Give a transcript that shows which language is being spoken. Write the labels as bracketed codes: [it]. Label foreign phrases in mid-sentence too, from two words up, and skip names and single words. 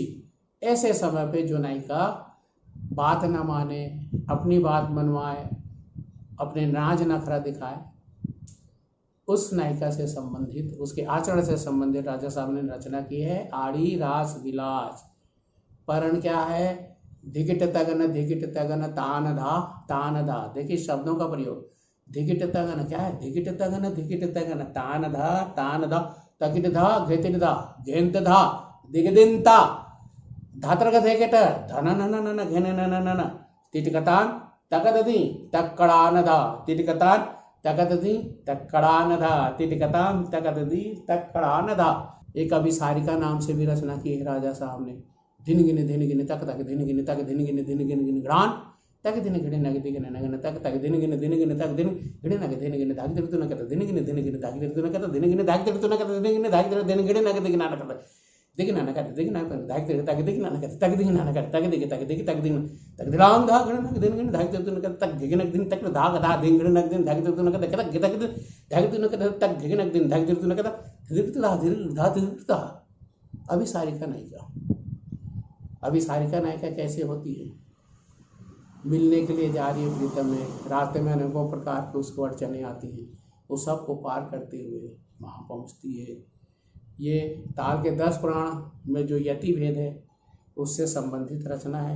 [hi] ऐसे समय पे जो नायिका बात न माने, अपनी बात मनवाए, अपने नाज नखरा दिखाए, उस नायिका से संबंधित, उसके आचरण से संबंधित राजा साहब ने रचना की है आड़ी रास विलास। परण क्या है? धिगिट तगन तान धा। देखिए शब्दों का प्रयोग। धिगिट तगन क्या है? धिगिट तगन तान धा तकिट धा घेतिट धा घेंत धा दिगदिंता धात्र घेकेट धन घेन तिटकतान तकदि तक्कड़ान धा तिटकतान तकदि तक्कड़ान धा तिटकतान तकदि तक्कड़ान धा। एक अभिसारिका नाम से भी रचना की है राजा साहब ने। धिन गिन तक तक धिन गिन तक धिन गिन ग्रान तक धिन गिन नग दिगन नगन तक तक धिन गिन तक धिन गिन नग धिन गिन धाग तिरतु नक धिन गिन धाग तिरतु नक धिन गिन धाग तिरतु नक धिन गिन धाग तिरतु धिन गिन नग दिगन नक दिगन नक दिगन धाग तिरतु तक दिगन नक तक दिगन नक तक दिग तक दिगन तक दिलांग धाग नक धिन गिन धाग तिरतु नक तक दिगन नक दिन तक धाग धा धिन गिन नक दिन धाग तिरतु नक तक तक धाग तिरतु नक तक दिगन नक दिन धाग तिरतु नक तक तिरतु धा तिरतु। अभिसारिका नायिका। अभिसारिका नायिका कैसे होती है? मिलने के लिए जा रही है प्रीतम में, रास्ते में अनेकों प्रकार के उसको अड़चने आती हैं, वो सबको पार करते हुए वहाँ पहुँचती है। ये ताल के 10 पुराण में जो यति भेद है उससे संबंधित रचना है।